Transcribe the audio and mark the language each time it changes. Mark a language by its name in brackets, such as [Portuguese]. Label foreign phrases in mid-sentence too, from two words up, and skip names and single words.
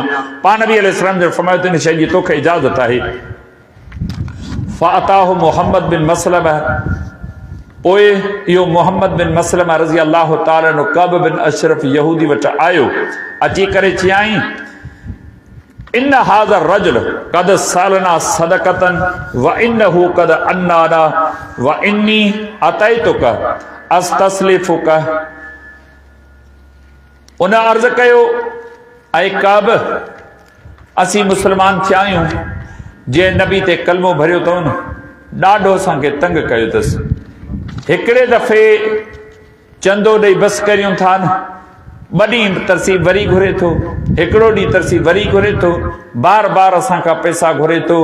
[Sindhi] पाण नबी अलैहिस्सलाम जो फरमायो त इन शइ जी तोखे इजाज़त आहे। फ़अताहु मुहम्मद बिन मसलमा, पोइ इहो मुहम्मद बिन मसलमा [Arabic] رضي الله تعالى عنه [Sindhi] कअब बिन अशरफ यहूदी वटि आयो। अची करे चयाईं, [Arabic] إن هذا رجل قد سألنا صدقة وإنه قد عنانا وإني أتيتك أستسلفك. [Sindhi] उन अर्ज़ कयो, ऐं कअब, असीं मुस्लमान थिया आहियूं। जे नबी ते कलमो भरियो अथऊं न, ॾाढो असांखे तंग कयो अथसि। हिकिड़े दफ़े चंदो ॾेई बस करियूं था न, ॿ ॾींहं तरसी वरी घुरे थो, हिकिड़ो ॾींहुं तरसी वरी घुरे थो, बार बार असांखां पैसा घुरे थो।